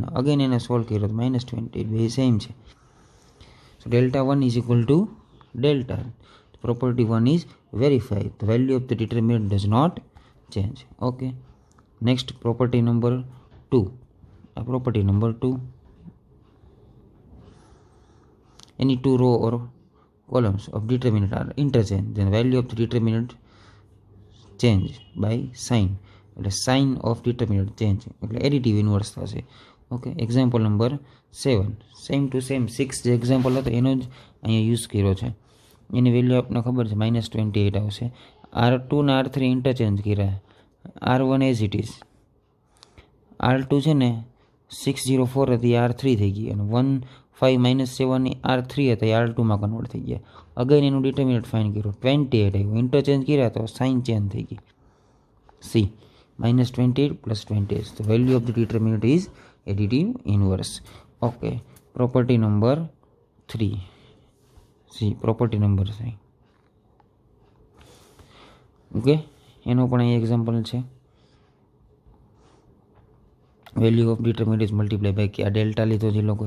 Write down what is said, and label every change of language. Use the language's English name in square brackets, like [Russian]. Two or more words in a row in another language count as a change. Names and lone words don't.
[Gujarati] અગેન એને સોલ્વ કર્યો તો -28 બે સેમ છે. [English] So delta 1 is equal to delta. Property 1 is verified, the value of the determinant does not change. Okay, next property number 2. [Gujarati] આ [English] property number 2, any two row or columns of determinant are interchanged, then value of the determinant change by sign. [Gujarati] એટલે [English] sign of determinant change [Gujarati] એટલે [English] additive inverse [Gujarati] થશે. [English] Okay, example number 7, same to same 6 [Gujarati] જે એક્ઝામ્પલ હતો એનો જ અહીંયા યુઝ કર્યો છે. એની વેલ્યુ આપણને ખબર છે -28 આવશે. R2 ને R3 ઇન્ટરચેન્જ કર્યા, [English] R1 as it is, [Gujarati] R2 છે ને 604 હતી R3 થઈ ગઈ અને 15 - 7 ની R3 હતા એ R2માં કન્વર્ટ થઈ ગયા. અગેન એનું ડિટર્મિનન્ટ ફાઇન કર્યું, 28 આવ્યું, ઇન્ટરચેન્જ કર્યા તો સાઇન ચેન્જ થઈ ગઈ. [English] C -28 + 28, the value of the determinant is additive inverse. Okay, property number 3 C, property number 3. [Gujarati] ઓકે, એનો પણ અહીં એક્ઝામ્પલ છે. [English] value of determinant multiply by K, [Gujarati] આ ડેલ્ટા લીધો જે લોકોએ.